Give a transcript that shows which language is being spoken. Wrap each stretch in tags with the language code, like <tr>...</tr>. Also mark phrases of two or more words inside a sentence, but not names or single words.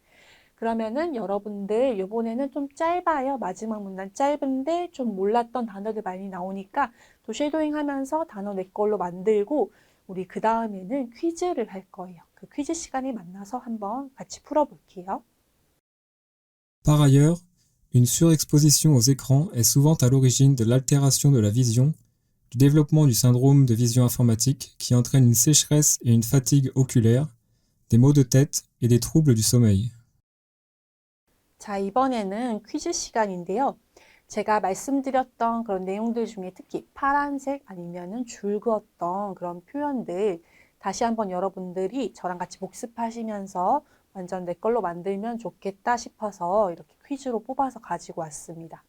<ko>그러면은 여러분들 이번에는 좀 짧아요. 마지막 문단 짧은데 좀 몰랐던 단어들 많이 나오니까 또 쉐도잉 하면서 단어 내 걸로 만들고 우리 그 다음에는 퀴즈를 할 거예요. 그 퀴즈 시간에 만나서 한번 같이 풀어볼게요.</ko> <fr>Par ailleurs, une surexposition aux écrans est souvent à l'origine de l'altération de la vision, du développement du syndrome de vision informatique qui entraîne une sécheresse et une fatigue oculaire, des maux de tête et des troubles du sommeil.</fr> <ko>자, 이번에는 퀴즈 시간인데요. 제가 말씀드렸던 그런 내용들 중에 특히 파란색 아니면은 줄 그었던 그런 표현들 다시 한번 여러분들이 저랑 같이 복습하시면서 완전 내 걸로 만들면 좋겠다 싶어서 이렇게 퀴즈로 뽑아서 가지고 왔습니다.</ko>